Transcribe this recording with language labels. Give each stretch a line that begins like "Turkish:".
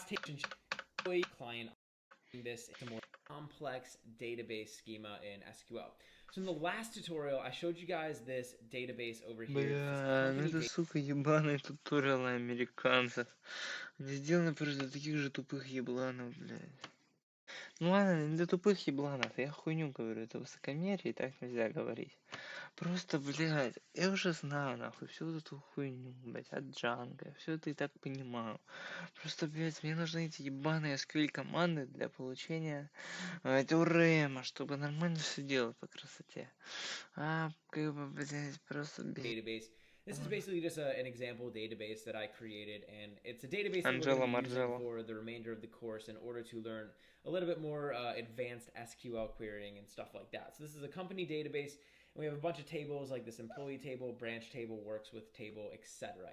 English: Employee client. This into more complex database schema in SQL. So in the last tutorial, I showed you guys this database over here.
Russian: Бля, ну это, сука, ебаные туториалы американцев. Они сделаны просто для таких же тупых ебланов, блядь. Ну ладно, не для тупых ебланов, я хуйню говорю, это высокомерие, и так нельзя говорить. Просто, блядь, я уже знаю, нахуй, всю эту хуйню, блядь, от Джанга, все это и так понимаю. Просто, блядь, мне нужны эти ебаные SQL команды для получения теорема, чтобы нормально все делать по красоте. А, как бы, блядь, просто...
English: Database. This is basically just an example database that I created, and it's a database that Angela we're going to be using Margella. for the remainder of the course in order to learn a little bit more advanced SQL querying and stuff like that. So this is a company database, and we have a bunch of tables like this employee table, branch table, works with table, etc.